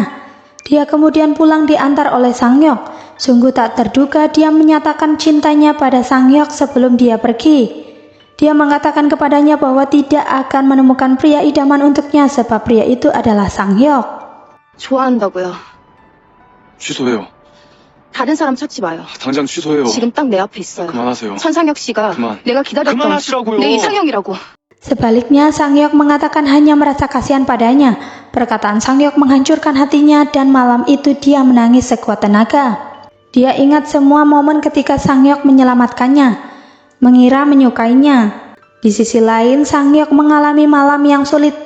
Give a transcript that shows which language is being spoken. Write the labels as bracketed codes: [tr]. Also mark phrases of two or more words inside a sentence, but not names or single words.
[id] Dia kemudian pulang diantar oleh Sang-hyuk. Sungguh tak terduga dia menyatakan cintanya pada Sang-hyuk sebelum dia pergi. Dia mengatakan kepadanya bahwa tidak akan menemukan pria idaman untuknya sebab pria itu adalah Sang-hyuk. [ko] 좋아한다고요. 취소해요. 다른 사람 찾지 마요. 당장 취소해요. 지금 딱 내 앞에 있어요. 그만하세요. 천상혁 씨가 그만. 내가 기다렸던 그만하시라고요. 내 이상형이라고. [id] Sebaliknya, Sangyok mengatakan hanya merasa kasihan padanya. Perkataan Sangyok menghancurkan hatinya dan malam itu dia menangis sekuat tenaga. Dia ingat semua momen ketika Sangyok menyelamatkannya, mengira menyukainya. Di sisi lain, Sangyok mengalami malam yang sulit.